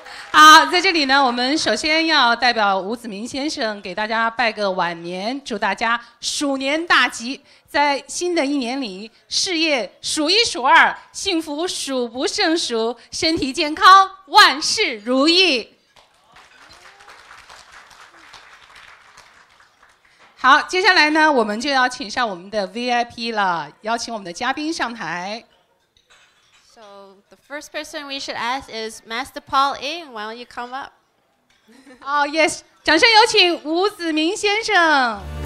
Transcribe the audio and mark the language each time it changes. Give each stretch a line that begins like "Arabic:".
Chinese: 好，在这里呢，我们首先要代表吴子明先生给大家拜个晚年，祝大家鼠年大吉，在新的一年里事业数一数二，幸福数不胜数，身体健康，万事如意。好，接下来呢，我们就要请上我们的 VIP 了，邀请我们的嘉宾上台。
English: So the first person we should ask is Master Paul Ng. Why don't you come up? Oh yes，
Chinese: 掌声有请吴子明先生。